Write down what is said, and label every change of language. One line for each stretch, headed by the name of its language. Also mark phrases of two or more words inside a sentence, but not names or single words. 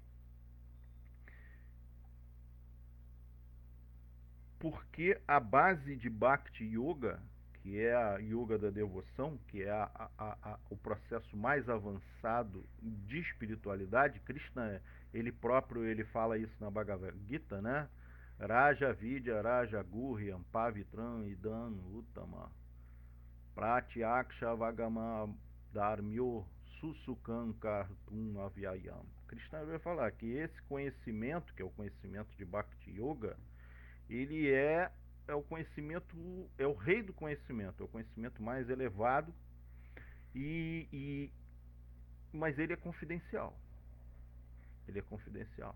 Portuguese: Porque a base de Bhakti Yoga, que é a Yoga da devoção, que é o processo mais avançado de espiritualidade, Krishna, ele próprio, ele fala isso na Bhagavad Gita, né?
Sanskrit: Raja Vidya, Raja Gurhyam, Pavitram, Idam, Uttama, Pratyaksha Vagama Dharmyo, Susukam Kartum Avyayam.
Portuguese: Krishna vai falar que esse conhecimento, que é o conhecimento de Bhakti Yoga, ele é o conhecimento, é o rei do conhecimento, é o conhecimento mais elevado, mas ele é confidencial. Ele é confidencial.